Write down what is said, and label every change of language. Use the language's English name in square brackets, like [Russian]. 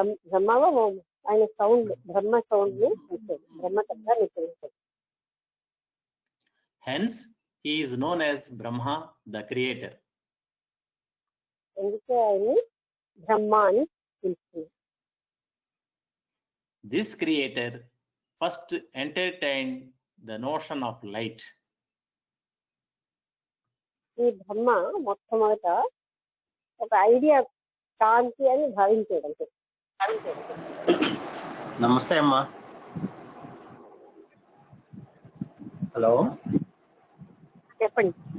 [Telugu] బ్రహ్మవా ఆయన సౌండ్ బ్రహ్మ సౌండ్ ని ఇచ్చాడు, బ్రహ్మ శబ్దాన్ని ఇచ్చాడు. [English] Hence, he is known as Brahma, the creator. [Telugu] అందుకే ఆయన్ని బ్రహ్మ అని పిలుస్తుంది. [English] This creator first entertained the notion of light. [Telugu] ఈ బ్రహ్మ మొట్టమొదట ఒక ఐడియా కాంతి అని భావించాడు. అంటే నమస్తే అమ్మా. హలో, చెప్పండి.